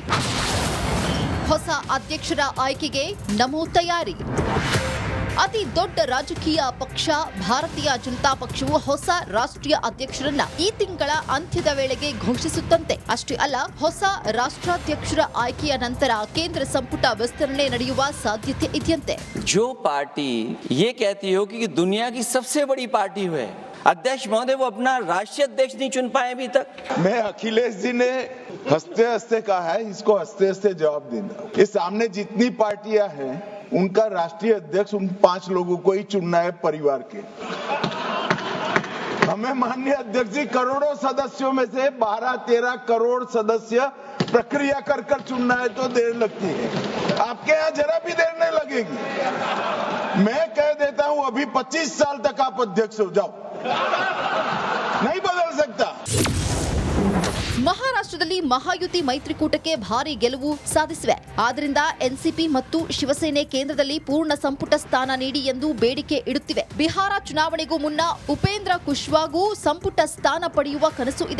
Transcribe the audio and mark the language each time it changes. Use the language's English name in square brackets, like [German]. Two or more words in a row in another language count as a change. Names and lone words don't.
[Kannada] ಹೊಸ ಅಧ್ಯಕ್ಷರ ಆಯ್ಕೆಗೆ ನಮೋ ತಯಾರಿ. ಅತಿ ದೊಡ್ಡ ರಾಜಕೀಯ ಪಕ್ಷ ಭಾರತೀಯ ಜನತಾ ಪಕ್ಷವು ಹೊಸ ರಾಷ್ಟ್ರೀಯ ಅಧ್ಯಕ್ಷರನ್ನ ಈ ತಿಂಗಳ ಅಂತ್ಯದ ವೇಳೆಗೆ ಘೋಷಿಸುತ್ತಂತೆ. ಅಷ್ಟೇ ಅಲ್ಲ, ಹೊಸ ರಾಷ್ಟ್ರಾಧ್ಯಕ್ಷರ ಆಯ್ಕೆಯ ನಂತರ ಕೇಂದ್ರ ಸಂಪುಟ ವಿಸ್ತರಣೆ ನಡೆಯುವ ಸಾಧ್ಯತೆ ಇದೆಯಂತೆ. [Hindi] जो पार्टी ये कहती हो कि दुनिया की सबसे बड़ी पार्टी है, अध्यक्ष महोदय वो अपना राष्ट्रीय अध्यक्ष नहीं चुन पाए अभी तक. मैं अखिलेश जी ने हंसते हंसते कहा है, इसको हंसते हंसते जवाब देना. ये सामने जितनी पार्टियां हैं उनका राष्ट्रीय अध्यक्ष उन 5 लोगों को ही चुनना है परिवार के. हमें माननीय अध्यक्ष जी करोड़ों सदस्यों में से 12-13 करोड़ सदस्य प्रक्रिया कर कर चुनना है तो देर लगती है. आपके यहाँ जरा भी देर नहीं लगेगी. मैं कह देता हूं अभी 25 साल तक आप अध्यक्ष हो जाओ, नहीं बदल सकता. [Kannada] ಮಹಾರಾಷ್ಟ್ರದಲ್ಲಿ ಮಹಾಯುತಿ ಮೈತ್ರಿಕೂಟಕ್ಕೆ ಭಾರಿ ಗೆಲುವು ಸಾಧಿಸಿವೆ. ಆದ್ದರಿಂದ ಎನ್ಸಿಪಿ ಮತ್ತು ಶಿವಸೇನೆ ಕೇಂದ್ರದಲ್ಲಿ ಪೂರ್ಣ ಸಂಪುಟ ಸ್ಥಾನ ನೀಡಿ ಎಂದು ಬೇಡಿಕೆ ಇಡುತ್ತಿವೆ. ಬಿಹಾರ ಚುನಾವಣೆಗೂ ಮುನ್ನ ಉಪೇಂದ್ರ ಕುಶ್ವಾಗೂ ಸಂಪುಟ ಸ್ಥಾನ ಪಡೆಯುವ ಕನಸು ಇದೆ.